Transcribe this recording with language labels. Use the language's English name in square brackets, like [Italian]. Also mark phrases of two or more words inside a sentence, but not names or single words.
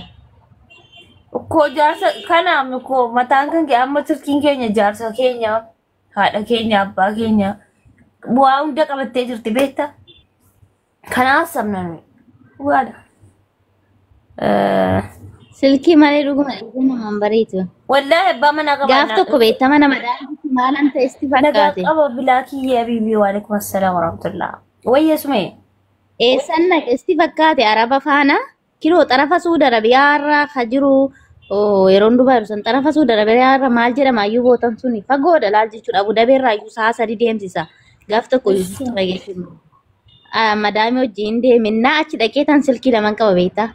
[Oromo] Ko jaarsa kanaaf ko mataan kan amma silkiin keenya jaarsa keenya haadha keenya abbaa keenya bu'aa hunda qabattee jirti beekta. Kanaaf sabnan waadha. Silkii malee dhuguma dhuguma namaan bareedu. Wallahi abbaa mana qabanna. Gaaf tokko beektama nama daandii maalan ta'e isti fakkaate. Nagaa qaba bilaakii yaa biibii [Arabic] wa alaikum assalam wa rahmatullah. [Oromo] Wayyesumee. Eessan naqesti fakkaate araba faana kiloo xarafa Suudi Arabiyaa irraa ka jiru yeroon Dubaay san xarafa Suudi Arabiyaa irraa maal jedhama ayyuu bootan suni fagoodha laal jechuudha Abu Dhabii irraa ayyuu sa'a 3 deemsisa gaaf tokko Yusuf dhageessin. Madaami wajjin deeminaa achi dhaqee tan silkii lamaan qaba beektaa.